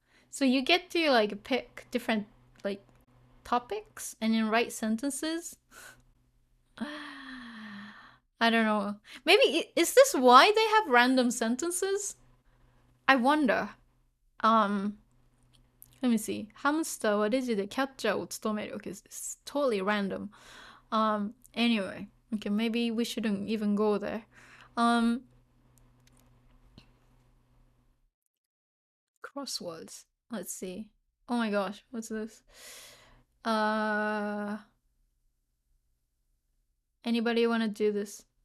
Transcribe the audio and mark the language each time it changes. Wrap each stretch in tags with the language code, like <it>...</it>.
<en>So you get to like pick different like topics and then write sentences. I don't know. Maybe is this why they have random sentences? I wonder. Um, let me see.</en> <ja>Hamster はレジでキャッチャーを務める.</ja> <en>Okay, it's totally random. Anyway. Okay, maybe we shouldn't even go there. Crosswords. Let's see. Oh my gosh, what's this? Uh Anybody want to do this?</en>